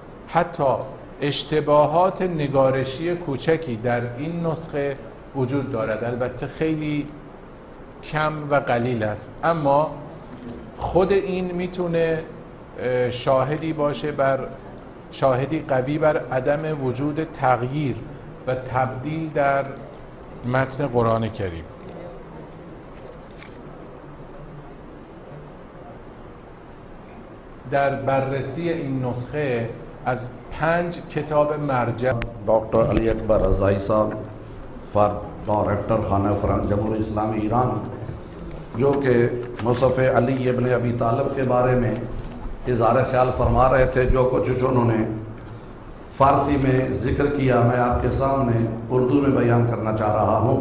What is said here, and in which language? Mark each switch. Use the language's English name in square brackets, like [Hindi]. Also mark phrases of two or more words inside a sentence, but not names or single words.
[Persian] حتی اشتباهات نگارشی کوچکی در این نسخه وجود دارد، البته خیلی کم و قلیل است، اما خود این میتونه شاهدی قوی بر عدم وجود تغییر و تبدیل در متن قرآن کریم. در بررسی این نسخه از 5 کتاب مرجع [Urdu] ڈاکٹر علی اکبر رضائی صاحب ڈائریکٹر خانہ فرنگ جمہوریہ اسلامی ایران، جو کہ مصحف علی ابن ابی طالب کے بارے میں اظہار خیال فرما رہے تھے، جو کچھ انہوں نے فارسی میں ذکر کیا میں آپ کے سامنے اردو میں بیان کرنا چاہ رہا ہوں۔